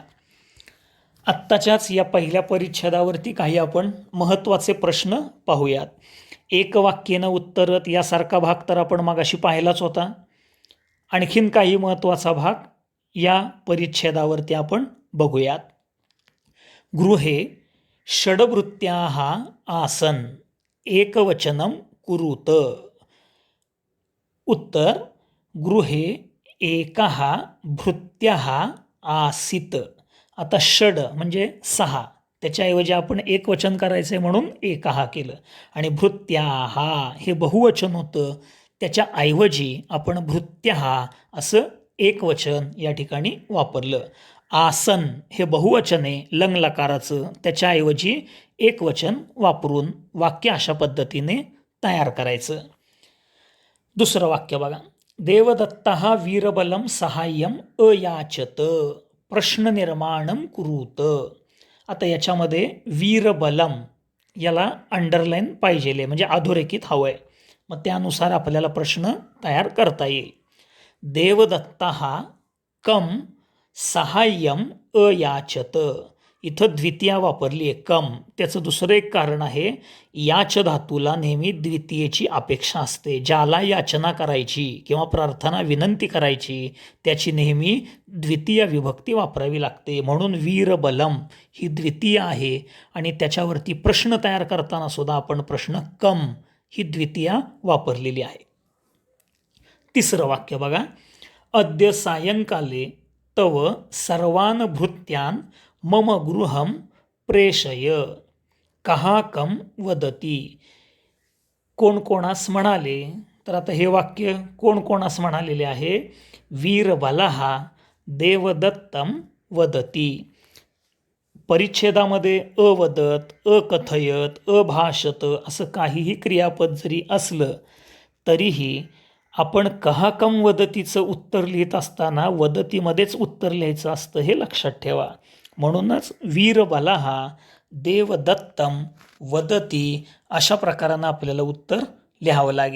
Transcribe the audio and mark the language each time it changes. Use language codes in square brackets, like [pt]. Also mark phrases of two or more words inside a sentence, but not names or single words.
[mr] आत्ताच्याच या पहिल्या परिच्छेदावरती काही आपण महत्त्वाचे प्रश्न पाहूयात. एक वाक्येनं उत्तरत यासारखा भाग तर आपण मगाशी पाहिलाच होता. आणखीन काही महत्त्वाचा भाग या परिच्छेदावरती आपण बघूयात. [sa] गृहे षड्भृत्याः आसन एकवचनम कुरुत. उत्तर गृहे एकः भृत्यः आसीत. [mr] आता षड म्हणजे 6, त्याच्याऐवजी आपण एकवचन करायचं आहे म्हणून एकहा केलं. आणि भृत्याः हे बहुवचन होतं, त्याच्याऐवजी आपण भृत्यः असं एकवचन या ठिकाणी वापरलं. आसन हे बहुवचन आहे लंग लकाराचं, त्याच्याऐवजी एकवचन वापरून वाक्य अशा पद्धतीने तयार करायचं. दुसरं वाक्य बघा. [sa] देवदत्तः वीरबलं सहाय्यम अयाचत प्रश्न निर्माणम कुरुत. [mr] आता याच्यामध्ये वीरबलम याला अंडरलाईन पाहिजे म्हणजे अधोरेखित हवं आहे. मग त्यानुसार आपल्याला प्रश्न तयार करता येईल. [sa] देवदत्तः कम सहाय्यम अयाचत. [mr] इथं द्वितीया वापरली आहे कम. त्याचं दुसरं एक कारण आहे, याच धातूला नेहमी द्वितीयेची अपेक्षा असते. ज्याला याचना करायची किंवा प्रार्थना विनंती करायची त्याची नेहमी द्वितीय विभक्ती वापरावी लागते. म्हणून वीरबलम ही द्वितीय आहे आणि त्याच्यावरती प्रश्न तयार करताना सुद्धा आपण प्रश्न कम ही द्वितीया वापरलेली आहे. तिसरं वाक्य बघा. [sa] अद्य सायंकाले तव सर्वान भृत्यान मम गृहम प्रेषय कहाकम वदती. [mr] कोण कोणास म्हणाले. तर आता हे वाक्य कोण कोणास म्हणालेले आहे. [sa] वीरबलः देवदत्तम वदती. [mr] परिच्छेदामध्ये [sa] अवदत, अकथयत, अभाषत [mr] असं काहीही क्रियापद जरी असलं तरीही आपण कहाकम वदतीचं उत्तर लिहित असताना वदतीमध्येच उत्तर लिहायचं असतं हे लक्षात ठेवा. म्हणूनच [sa] वीरबलः देवदत्तम वदती [mr] अशा प्रकारानं आपल्याला उत्तर लिहावं लागेल.